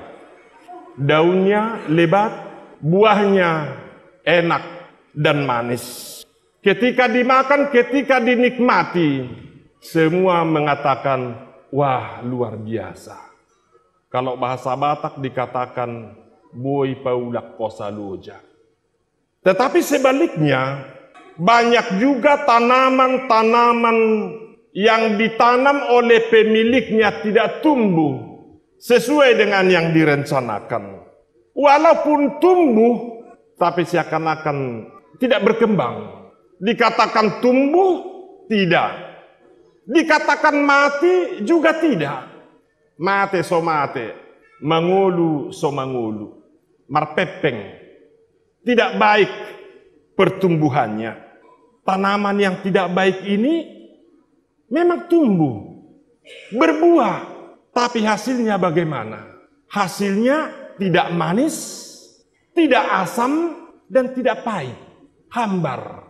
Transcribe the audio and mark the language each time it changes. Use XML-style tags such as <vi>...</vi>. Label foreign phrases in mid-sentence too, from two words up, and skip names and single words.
<id>Daunnya lebat, buahnya enak dan manis. Ketika dimakan, ketika dinikmati, semua mengatakan, wah, luar biasa. Kalau bahasa Batak dikatakan,</id> <bbc>boi paulak posaloja.</bbc> <id>Tetapi sebaliknya, banyak juga tanaman-tanaman yang ditanam oleh pemiliknya tidak tumbuh sesuai dengan yang direncanakan. Walaupun tumbuh, tapi seakan-akan tidak berkembang. Dikatakan tumbuh, tidak. Dikatakan mati, juga tidak.</id> <bbc>Mate so mate, mangulu so mangulu.</bbc> <id>Marpepeng. Tidak baik pertumbuhannya. Tanaman yang tidak baik ini memang tumbuh, berbuah, tapi hasilnya bagaimana? Hasilnya tidak manis, tidak asam, dan tidak pahit, hambar.</id>